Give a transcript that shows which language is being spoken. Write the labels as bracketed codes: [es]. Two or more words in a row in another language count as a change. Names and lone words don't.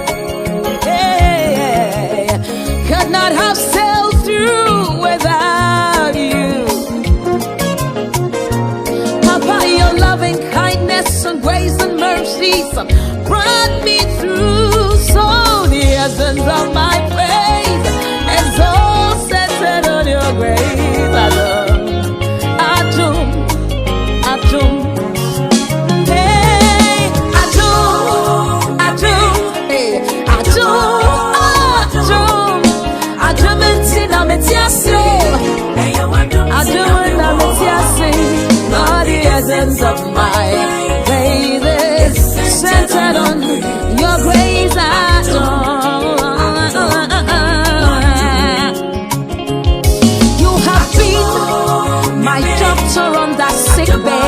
[en] Hey, could not have sailed through without you. Papa, your loving kindness and grace and mercies brought me through. So the essence of my praise is all centered on your grace. [ak] Adum, Adum, hey, Adum, Adum, hey, Adum, Adum, Adum intina metiasi, Adum intina metiasi. [en] Lord, the essence of my praise is centered on your grace. Adum. You have been my doctor on that sick bed.